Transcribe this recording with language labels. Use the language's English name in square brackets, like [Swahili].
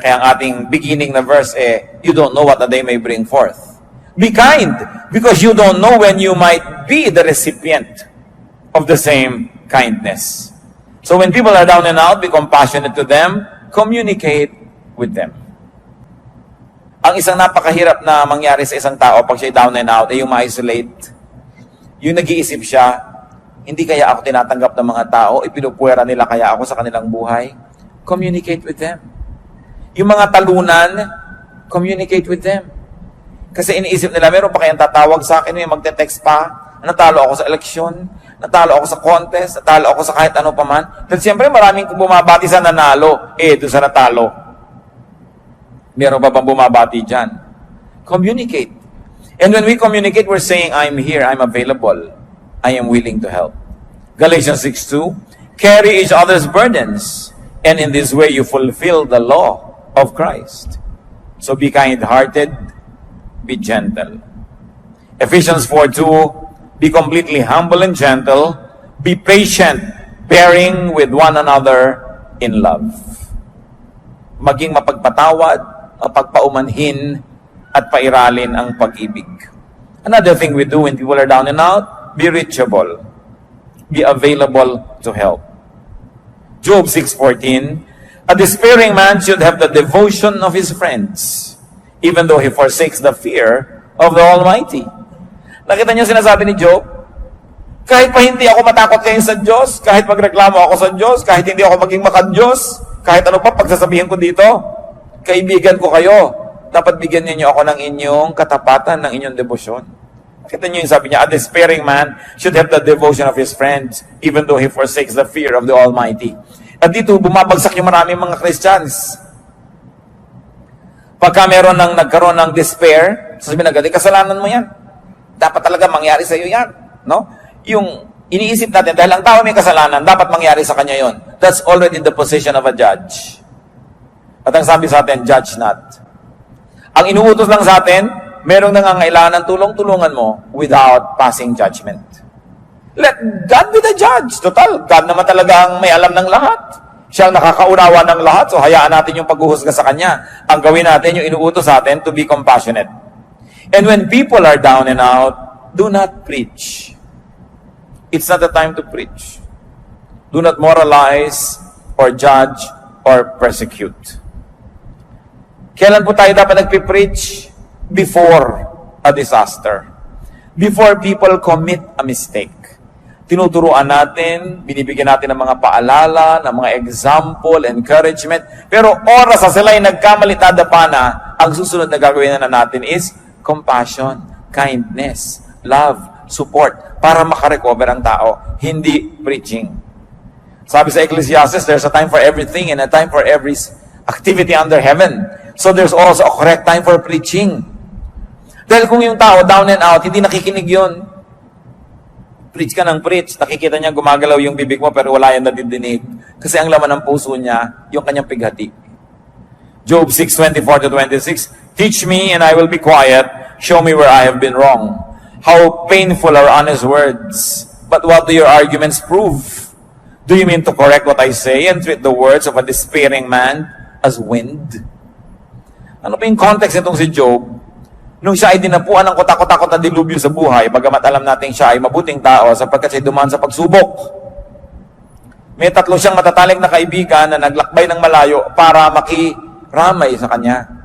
[Filipino] Kaya ang ating [English] beginning na verse you don't know what a day may bring forth. Be kind, because you don't know when you might be the recipient of the same kindness. So when people are down and out, be compassionate to them, communicate with them. [Filipino] Ang isang napakahirap na mangyari sa isang tao pag siya [English] down and out [Filipino] ay yung ma-isolate. Yung nag-iisip siya, hindi kaya ako tinatanggap ng mga tao, ipinupuwera nila kaya ako sa kanilang buhay. [English] Communicate with them. [Filipino] Yung mga talunan, [English] communicate with them. [Filipino] Kasi iniisip nila, meron pa kayang tatawag sa akin, may magte-text pa, natalo ako sa eleksyon, natalo ako sa contest, natalo ako sa kahit ano pa man. Dahil siyempre maraming bumabati sa nanalo, doon sa natalo. Meron pa bang bumabati dyan? Communicate. [English] And when we communicate, we're saying, I'm here, I'm available, I am willing to help. Galatians 6:2, carry each other's burdens, and in this way you fulfill the law of Christ. So be kind-hearted, be gentle. Ephesians 4:2, be completely humble and gentle, be patient, bearing with one another in love. [Filipino] Maging mapagpatawad, pagpaumanhin, at pairalin ang pag-ibig. [English] Another thing we do when people are down and out, be reachable. Be available to help. Job 6:14, a despairing man should have the devotion of his friends, even though he forsakes the fear of the Almighty. [Filipino] Nakita niyo sinasabi ni Job? Kahit pa hindi ako matakot ngayon sa Diyos, kahit magreklamo ako sa Diyos, kahit hindi ako maging makad-Diyos, kahit ano pa pagsasabihin ko dito, kaibigan ko kayo, dapat bigyan niyo ako ng inyong katapatan, ng inyong debosyon. Kita niyo yung sabi niya, [English] a despairing man should have the devotion of his friends, even though he forsakes the fear of the Almighty. [Filipino] At dito, bumabagsak yung maraming mga Christians. Pagka nagkaroon ng despair, sasabihin agad, kasalanan mo yan. Dapat talaga mangyari sa iyo yan. No? iniisip natin, dahil ang tao may kasalanan, dapat mangyari sa kanya yon. [English] That's already the position of a judge. [Filipino] At ang sabi sa atin, [English] judge not. [Filipino] Ang inuutos lang sa atin, merong nangangailangan ng tulong-tulungan mo [English] without passing judgment. Let God be the judge. [Filipino] Total, God naman talaga ang may alam ng lahat. Siya ang nakakaunawa ng lahat, so hayaan natin yung paghuhusga sa Kanya. Ang gawin natin, yung inuutos sa atin, [English] to be compassionate. And when people are down and out, do not preach. It's not the time to preach. Do not moralize or judge or persecute. [Filipino] Kailan po tayo dapat nagpipreach? [English] Before a disaster. Before people commit a mistake. [Filipino] Tinuturuan natin, binibigyan natin ng mga paalala, ng mga example, encouragement. Pero oras sa sila'y nagkamali, tadapa na, ang susunod na gagawin na natin is [English] compassion, kindness, love, support, [Filipino] para makarecover ang tao, hindi preaching. Sabi sa [English] Ecclesiastes, there's a time for everything and a time for every activity under heaven. So there's also a correct time for preaching. [Filipino] Dahil kung yung tao down and out, hindi nakikinig yun. Preach ka ng preach, nakikita niya gumagalaw yung bibig mo pero wala yan nadidinig. Kasi ang laman ng puso niya, yung kanyang pighati. [English] Job 6:24-26, teach me and I will be quiet. Show me where I have been wrong. How painful are honest words. But what do your arguments prove? Do you mean to correct what I say and treat the words of a despairing man as wind? [Filipino] Ano pa yung context nitong si Job? Nung siya ay dinapuan ng kotakot-takot na dilubyo sa buhay, bagamat alam natin siya ay mabuting tao sapagkat siya dumaan sa pagsubok. May 3 siyang matataling na kaibigan na naglakbay ng malayo para makiramay sa kanya.